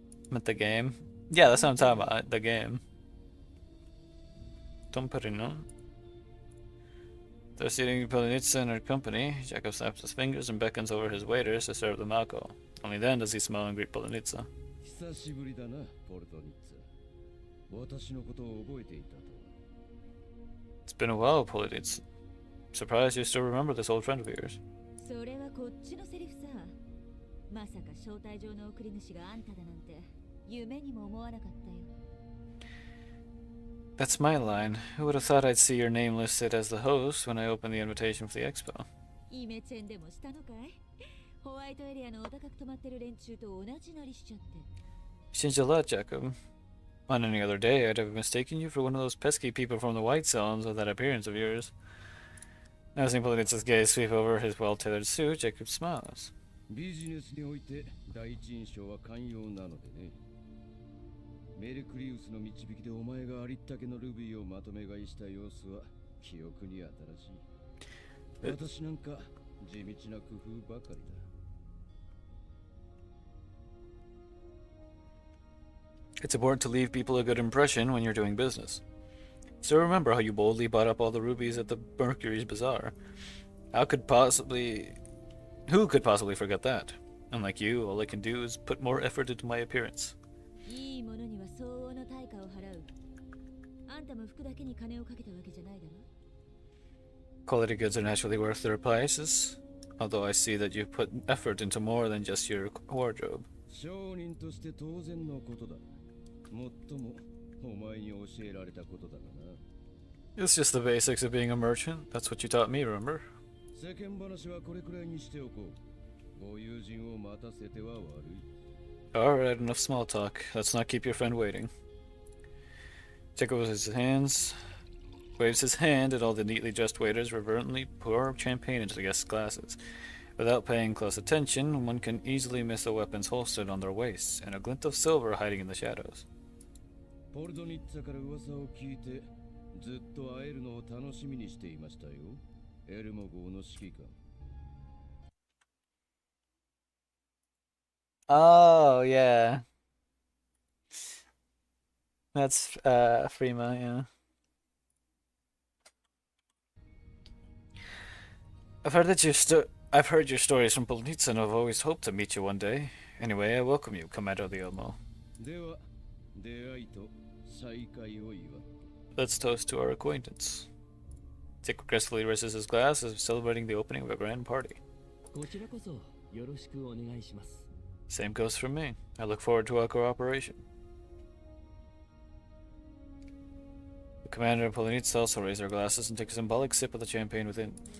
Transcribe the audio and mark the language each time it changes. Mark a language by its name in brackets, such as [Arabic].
[English] Meant the game? Yeah, that's what I'm talking about. The game. Don't put it on. They're seating Polonitsa in her company. Jacob snaps his fingers and beckons over his waiters to serve them alcohol. Only then does he smile and greet Polonitsa. [Japanese] 久しぶりだな、ポルトニッツ。私のことを覚えていたと。 [English] It's been a while, Polonitsa. Surprised you still remember this old friend of yours. [Japanese] それはこっちのセリフさ。まさか招待状の送り主があんただなんて夢にも思わなかったよ。 [English] That's my line. Who would have thought I'd see your name listed as the host when I opened the invitation for the expo? [Japanese] イメチェンでもしたのかい？ホワイトエリアのお高く泊まってる連中と同じなりしちゃって。 [English] Changed a lot, Jacob. On any other day, I'd have mistaken you for one of those pesky people from the White Zones with that appearance of yours. Noticing Polonitsa's gaze sweep over his well-tailored suit, Jacob smiles. [Japanese] ビジネスにおいて第一印象は寛容なのでね。メルクリウスの導きでお前がありったけのルビーをまとめ買いした様子は記憶に新しい。私なんか地道な工夫ばかりだ。 [English] It's important to leave people a good impression when you're doing business. Still remember how you boldly bought up all the rubies at the Mercury's Bazaar. Who could possibly forget that? Unlike you, all I can do is put more effort into my appearance. [Japanese] いいものには相応の対価を払う。あんたも服だけに金をかけたわけじゃないだろ。 [English] Quality goods are naturally worth their prices, although I see that you've put effort into more than just your wardrobe. [Japanese] 商人として当然のことだ。もっともお前に教えられたことだがな。 [English] It's just the basics of being a merchant. That's what you taught me, remember? [Japanese] 世間話はこれくらいにしておこう。ご友人を待たせては悪い。 [English] Alright, enough small talk. Let's not keep your friend waiting. Jacob waves his hand at all the neatly dressed waiters reverently pour champagne into the guests' glasses. Without paying close attention, one can easily miss the weapons holstered on their waists and a glint of silver hiding in the shadows. [Japanese] ポルドニッツァから噂を聞いてずっと会えるのを楽しみにしていましたよ。エルモ号の指揮官。 [English] Oh, yeah. That's Frima, yeah. I've heard your stories from Polnitsa and I've always hoped to meet you one day. Anyway, I welcome you, Commander of the Elmo. [Japanese] では、出会いと再会を祝う。 [English] Let's toast to our acquaintance. Jacob gracefully raises his glass as if celebrating the opening of a grand party. [Japanese] こちらこそよろしくお願いします。 [English] Same goes for me. I look forward to our cooperation. The commander and Polonitsa also raise their glasses and take a symbolic sip of the champagne within.